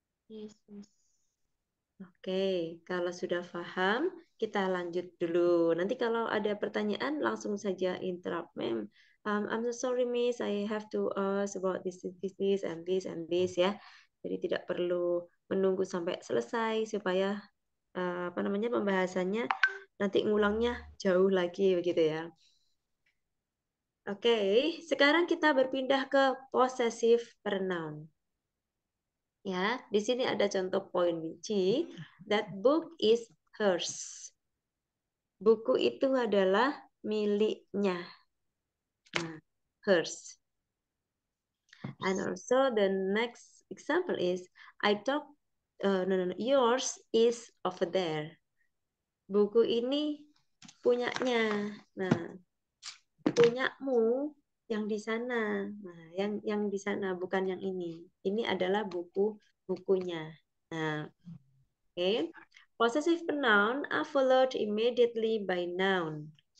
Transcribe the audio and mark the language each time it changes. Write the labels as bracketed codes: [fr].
[en] Yes, Miss. [id] Oke, kalau sudah paham, kita lanjut dulu. Nanti kalau ada pertanyaan, langsung saja interrupt, ma'am. [en] I'm so sorry, Miss. I have to ask about this, and this, ya. [id] Jadi tidak perlu menunggu sampai selesai supaya pembahasannya nanti ngulangnya jauh lagi, begitu ya. Oke, sekarang kita berpindah ke possessive pronoun. Ya, di sini ada contoh poin C. [en] That book is hers. [id] Buku itu adalah miliknya. Nah, hers. [en] And also the next example is I talk no, yours is over there. [id] Buku ini punyanya. Nah, punyamu yang di sana. Nah, yang di sana bukan yang ini. Ini adalah bukunya. Nah, okay. [en] Possessive pronoun are followed immediately by noun.